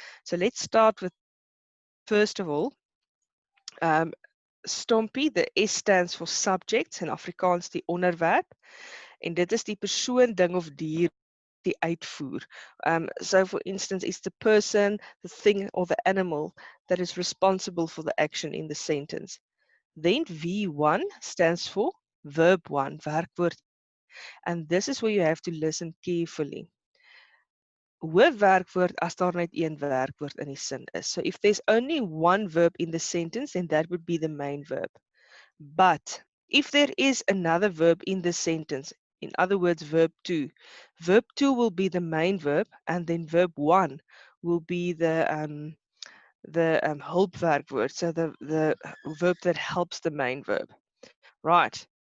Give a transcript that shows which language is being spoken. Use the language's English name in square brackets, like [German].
[English] So let's start with, first of all, Stompie, the S stands for subject, in Afrikaans [Afrikaans] die onderwerp, en dit is die persoon, ding of dier die uitvoer. [English] So for instance, it's the person, the thing, or the animal that is responsible for the action in the sentence. Then V1 stands for verb 1, werkwoord. And this is where you have to listen carefully. [Afrikaans] Hoofwerkwoord as daar net een werkwoord in die sin is. [English] So if there's only one verb in the sentence, then that would be the main verb. But if there is another verb in the sentence, in other words, verb 2 will be the main verb, and then verb 1 will be the hulpwerkwoord, so the verb that helps the main verb. Right.